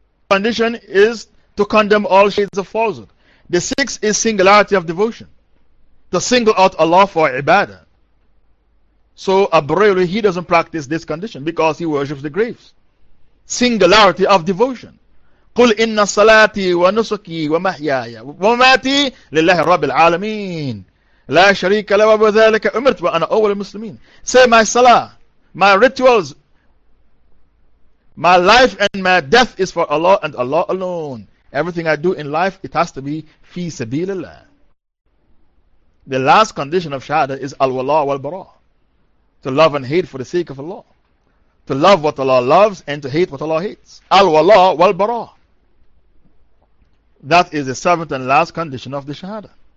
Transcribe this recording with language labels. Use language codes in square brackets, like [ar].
[en] Condition is to condemn all shades of falsehood. The sixth is singularity of devotion. To single out Allah for ibadah. So a Bareilly, he doesn't practice this condition because he worships the graves. Singularity of devotion. [ar] قُلْ إِنَّ صَلَاتِي وَنُسُكِي وَمَحْيَايَ وَمَمَاتِي لِلَّهِ رَبِّ الْعَالَمِينَ لَا شَرِيكَ لَوَ بَذَلِكَ أُمِرْتُ وَأَنَا أَوَّلُ الْمُسْلِمِينَ [en] Say my salah, my rituals, my life and my death is for Allah and Allah alone. Everything I do in life, it has to be fi sabilillah. The last condition of shahada is al-wala wal-bara. To love and hate for the sake of Allah. To love what Allah loves and to hate what Allah hates. Al-wala wal-bara. That is the seventh and last condition of the shahada.